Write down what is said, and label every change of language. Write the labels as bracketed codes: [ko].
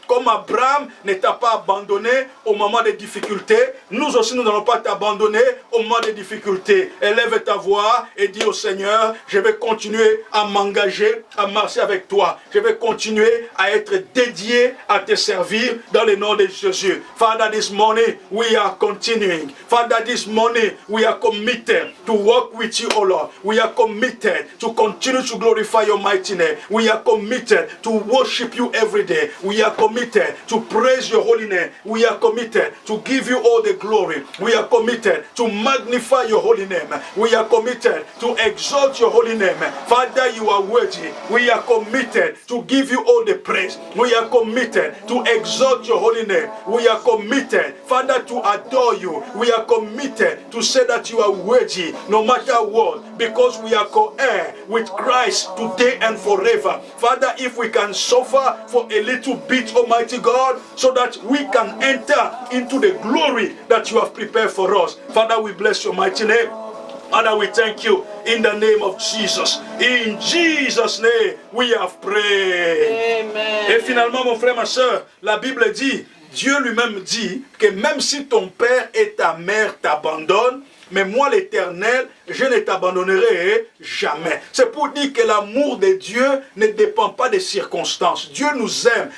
[fr] Comme Abraham ne t'a pas abandonné au moment des difficultés, nous aussi, nous n'allons pas t'abandonner au moment des difficultés. Élève ta voix et dis au Seigneur, je vais continuer à m'engager, à marcher avec toi. Je vais continuer à être dédié à te servir dans le nom de Jésus. [en] Father, this morning we are continuing. Father, this morning we are committed to walk with you, O Lord. We are committed to continue to glorify your mighty name. We are committed to worship you every day. We are committed to praise your holy name. We are committed to give you all the glory. We are committed to magnify your holy name. We are committed to exalt your holy name. Father, you are worthy. We are committed to give you all the praise. We are committed to exalt your holy name. We are committed, Father, to adore you. We are committed to say that you are worthy no matter what, because we are co-heir with Christ today and forever. Father, if we can suffer for a little bit, Almighty God, so that we can enter into the glory that you have prepared for us. Father, we bless your mighty name. Father, we thank you in the name of Jesus. In Jesus' name, we have prayed. Amen. [fr] Et finalement, mon frère, ma soeur, la Bible dit, Dieu lui-même dit que même si ton père et ta mère t'abandonnent, mais moi l'Éternel, je ne t'abandonnerai jamais. C'est pour dire que l'amour de Dieu ne dépend pas des circonstances. Dieu nous aime.